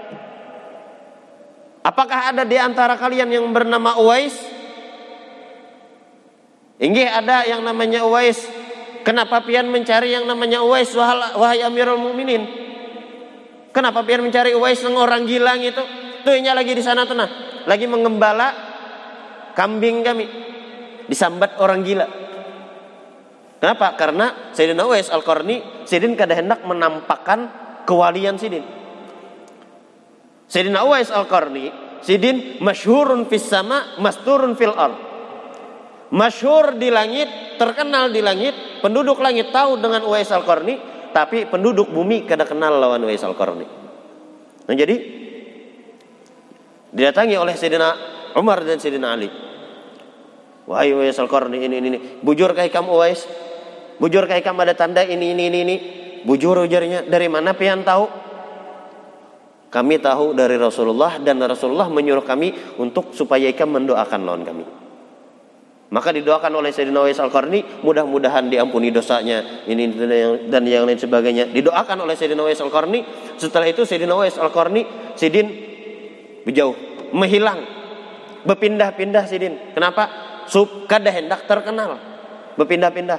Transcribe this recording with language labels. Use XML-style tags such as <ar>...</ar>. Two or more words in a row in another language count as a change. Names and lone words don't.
<id>Apakah ada di antara kalian yang bernama Uwais?</id> <bjn>Inggih ada yang namanya Uwais. Kenapa pian mencari yang namanya Uwais, wahai Amirul Mukminin? Kenapa pian mencari Uwais yang orang gilang itu? Tuhnya lagi di sana tenah, lagi mengembala kambing kami, disambat orang gila.</bjn> <id>Kenapa?</id> <bjn>Karena Sayyidina Uwais Al-Qarni, Sidin kada hendak menampakkan kewalian Sidin. Sayyidina Uwais Al-Qarni Sidin</bjn> <ar>مشهور في السماء مستور في الأرض.</ar> <bjn>Masyhur di langit, terkenal di langit, penduduk langit tahu dengan Uwais Al-Qarni, tapi penduduk bumi kada kenal lawan Uwais Al-Qarni.</bjn> <id>Nah, jadi didatangi oleh Sayyidina Umar dan Sayyidina Ali. Wahai Uwais Al-Qarni,</id> <bjn>ini. Bujur kai kamu Uwais? Bujur kai kamu ada tanda ini. Bujur ujarnya. Dari mana pian tahu? Kami tahu dari Rasulullah, dan Rasulullah menyuruh kami untuk supaya ikam mendoakan lawan kami.</bjn> <id>Maka didoakan oleh Sayyidina Uwais Al-Qarni, mudah-mudahan diampuni dosanya, ini dan yang lain sebagainya. Didoakan oleh Sayyidina Uwais Al-Qarni. Setelah itu Sayyidina Uwais Al-Qarni, Sidin berjauh, menghilang, berpindah-pindah Sidin. Kenapa?</id> <bjn>Kada hendak terkenal, berpindah-pindah.</bjn>